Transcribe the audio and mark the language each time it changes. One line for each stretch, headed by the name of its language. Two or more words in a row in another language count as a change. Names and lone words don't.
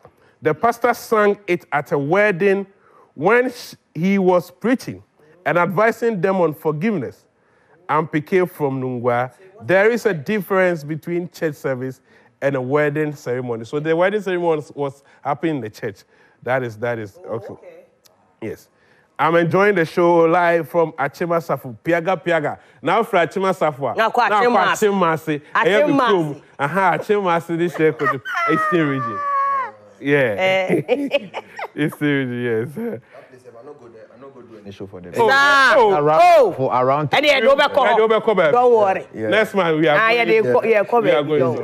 English: The pastor sang it at a wedding when he was preaching and advising them on forgiveness. And Piquet from Nungwa, there is a difference between church service and a wedding ceremony. So the wedding ceremony was happening in the church. That is okay. Yes. I'm enjoying the show live from Achema Safu. Piaga. Now for Achema Safu. Now for Achema. Achema this year could Eastern region. Yeah. Eastern region, yes. I'm not going to do any show for them. Around. Don't worry. Yeah. Next man, we are going.